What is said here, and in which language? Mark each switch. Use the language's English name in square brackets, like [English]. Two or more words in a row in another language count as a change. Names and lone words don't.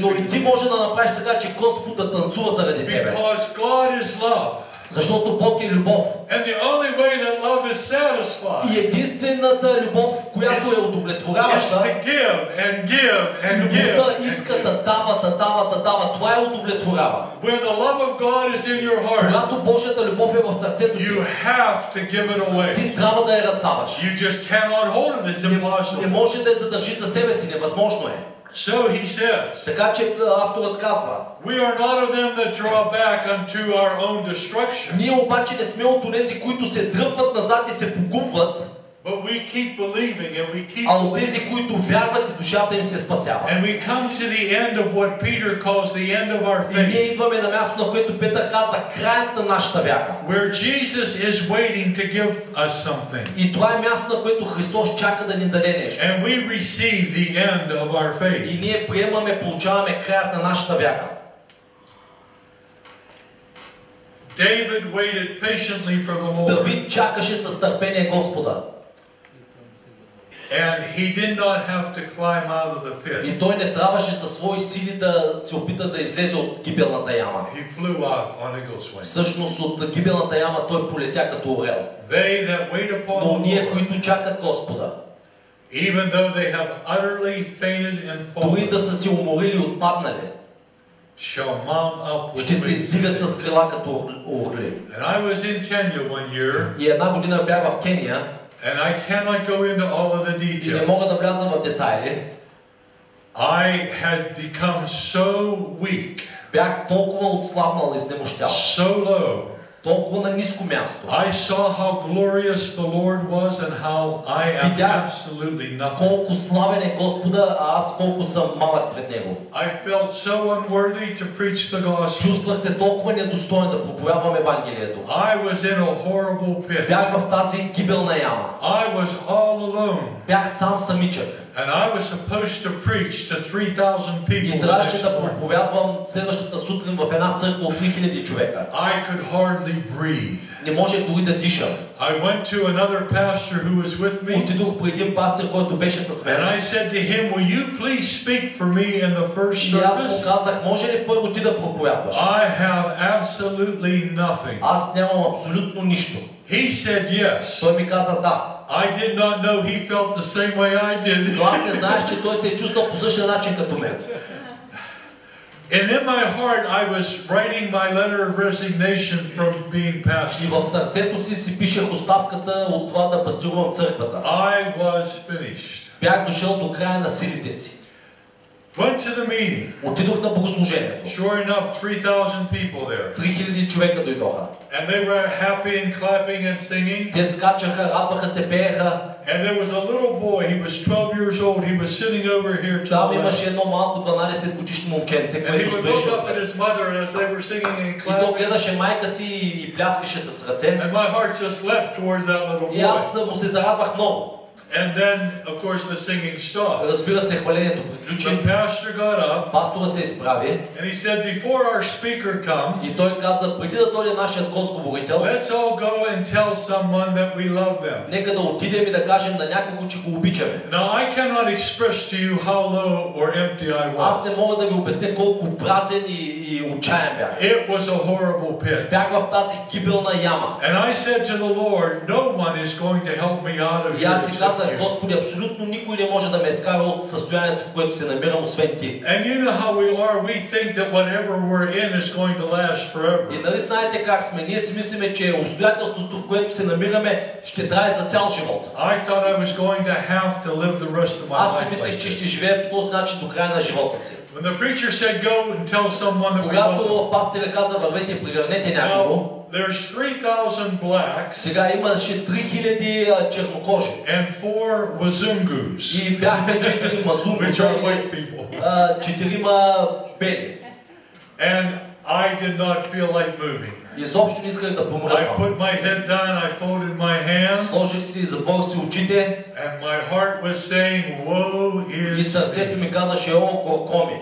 [Bulgarian] но и ти [English] feet. [Bulgarian] може да направиш така, че Господ да танцува заради тебе. [English] Because God is love. [Bulgarian] Защото Бог е любов. [English] And the only way that love is satisfied [Bulgarian] И единствената любов, която е [English] is [Bulgarian] удовлетворяваща, [English] to give and give and give. [Bulgarian] любовта иска да дава, да дава, да дава. Това е удовлетворява. [English] When the love of God is in your heart, [Bulgarian] Когато Божията любов е в сърцето ти, [English] you have to give it away. [Bulgarian] ти трябва да я раздаваш. [English] You just cannot hold it. It's [Bulgarian] Не [English] impossible. [Bulgarian] може да я задържи за себе си. Невъзможно е. [English] So he says, [Bulgarian] Така че авторът казва, [English] we are not of them that draw back unto our own destruction, [Bulgarian] ние обаче не сме от онези, които се дръпват назад и се погубват, [English] but we keep believing and we keep [Bulgarian] а от тези, които вярват и душата им се спасява. [English] and we come to the end of what Peter calls the end of our [Bulgarian] И ние [English] faith, [Bulgarian] идваме на място, на което Петър казва краят на нашата вяра. [English] where Jesus is waiting to give us something, [Bulgarian] И това е място, на което Христос чака да ни даде нещо. [English] and we receive the end of our faith. [Bulgarian] И ние приемаме, получаваме краят на нашата вяра. [English] David waited patiently for the Lord, [Bulgarian] Давид чакаше с търпение Господа. [English] and he did not have to climb out of the pit. [Bulgarian] И той не трябваше със свои сили да се опита да излезе от гибелната яма. [English] He flew out on eagle's wings. [Bulgarian] Всъщност от гибелната яма той полетя като орел. [English] They that wait upon [Bulgarian] Но [English] the [Bulgarian] ние, [English] Lord, [Bulgarian] които чакат Господа, [English] even though they have utterly fainted and [Bulgarian] дори [English] fallen, [Bulgarian] да са се уморили и отпаднали, [English] shall mount up with [Bulgarian] ще се [English] wings. [Bulgarian] издигат с крила като орли. [English] And I was in Kenya one year, [Bulgarian] И една година бях в Кения [English] and I cannot go into all of the [Bulgarian] и не [English] details. [Bulgarian] мога да вляза в детайли. [English] I had become so weak, [Bulgarian] Бях толкова отслабнал и изнемощял, [English] so low. [Bulgarian] толкова на ниско място. [English] I saw how glorious the Lord was and how I am [Bulgarian] Видях [English] absolutely nothing. [Bulgarian] колко славен е Господа, а аз колко съм малък пред Него. [English] I felt so unworthy to preach the gospel. [Bulgarian] Чувствах се толкова недостоен да проповядвам Евангелието. [English] I was in a horrible pit. [Bulgarian] Бях в тази гибелна яма. [English] I was all alone. [Bulgarian] Бях сам самичък. [English] And I was supposed to preach to 3,000 people [Bulgarian] И [English] the [Bulgarian] трябваше [English] next [Bulgarian] да [English] morning. [Bulgarian] проповядвам следващата сутрин в една църква от 3000 човека. [English] I could hardly breathe. [Bulgarian] Не можех дори да дишам. [English] I went to another pastor who was with me, [Bulgarian] Отидох при един пастир, който беше с [English] and [Bulgarian] мен. [English] I said to him, will you please speak for me in the first [Bulgarian] И аз му [English] service? [Bulgarian] казах, може ли първо ти да проповядваш? [English] I have absolutely nothing. [Bulgarian] Аз нямам абсолютно нищо. [English] He said yes. [Bulgarian] Той ми каза да. [English] I did not know he felt the same way I did. [Bulgarian] Но аз не знаех, че той се е чувствал по същия начин като мен. [English] And in my heart, I was writing my letter of resignation from being [Bulgarian] И [English] pastor. [Bulgarian] в сърцето си пишех оставката от това да пастирувам църквата. [English] I was finished. [Bulgarian] Бях дошъл до края на силите си. [English] Went to the meeting. [Bulgarian] Отидох на богослужението. [English] Sure enough, 3,000 people there. [Bulgarian] 3000 човека дойдоха. [English] And they were happy and clapping and singing. [Bulgarian] Те скачаха, радваха се, пееха. [English] And there was a little boy, he was 12 years old, he was sitting over here to [Bulgarian] Там [English] the left. [Bulgarian] имаше едно малко 12 годишно момченце, [English] And he [Bulgarian] което [English] would [Bulgarian] стоеше [English] look up at [Bulgarian] отпред. [English] his mother as they were singing and [Bulgarian] И то [English] clapping. [Bulgarian] гледаше майка си и пляскаше с ръце. [English] And my heart just leapt towards that little [Bulgarian] И [English] boy. [Bulgarian] аз му се зарадвах много. [English] And then, of course, the singing stopped. [Bulgarian] Разбира се, хвалението приключи. [English] The pastor got up [Bulgarian] Пастора се изправи [English] and he said, before our speaker comes, [Bulgarian] и той каза, преди да дойде нашият гостговорител, [English] let's all go and tell someone that we love them. [Bulgarian] нека да отидем и да кажем на някого, че го обичаме. [English] Now, I cannot express to you how low or empty I [Bulgarian] Аз [English] was. [Bulgarian] не мога да ви обясня колко празен и отчаян бях. [English] It was a horrible pit. [Bulgarian] Бях в тази гибелна яма. [English] And I said to the Lord, no one is going to help me out of [Bulgarian] И [English] here [Bulgarian] аз си [English] except [Bulgarian] казах казах, Господи, абсолютно никой не може да ме изкара от състоянието, в което се намирам, освен Ти. [English] And you know how we are. We think that whatever we're in is going to last forever. [Bulgarian] И нали знаете как сме? Ние си мислиме, че обстоятелството, в което се намираме, ще трае за цял живот. [English] I thought I was going to have to live the rest of my life. [Bulgarian] Аз си мислех, че ще живея по този начин до края на живота си. [English] When the preacher said, "Go and tell someone that we love them." [Bulgarian] Когато пастирът каза, вървете и прегърнете някого, [English] There's 3,000 blacks. [Bulgarian] сега имаше 3000 чернокожи. [English] And 4 Wazungus. [Bulgarian] И бяхме 4 мазунги, [English] Which are white people. [Bulgarian] 4 бели. [English] And I did not feel like moving. [Bulgarian] Изобщо не исках да [English] I [Bulgarian] помръдвам. [English] put my head down, I folded my hands. [Bulgarian] Сложих си, затворих си очите. [English] And my heart was saying, "Woe is." [Bulgarian] И сърцето ми казаше, о, горко ми.